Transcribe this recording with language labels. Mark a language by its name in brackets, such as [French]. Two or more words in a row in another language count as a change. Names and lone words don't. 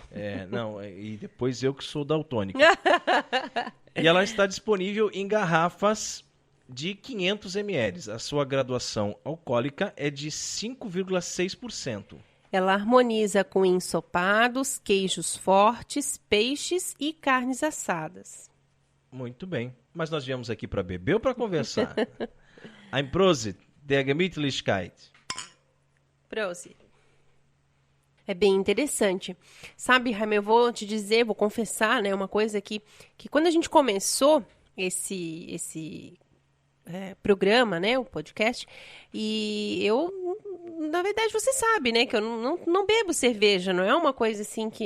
[Portuguese] E depois eu que sou daltônico. E ela está disponível em garrafas de 500 ml. A sua graduação alcoólica é de 5,6%. Ela harmoniza com ensopados, queijos fortes, peixes e carnes assadas. Muito bem. Mas nós viemos aqui para beber ou para conversar? [German] Ein Prosit, der Gemütlichkeit. Prosit. [Portuguese] É bem interessante. Sabe, Jaime, eu vou te dizer, vou confessar, né, uma coisa que quando a gente começou esse programa, né, o podcast, e eu, na verdade, você sabe, né, que eu não bebo cerveja, não é uma coisa assim que...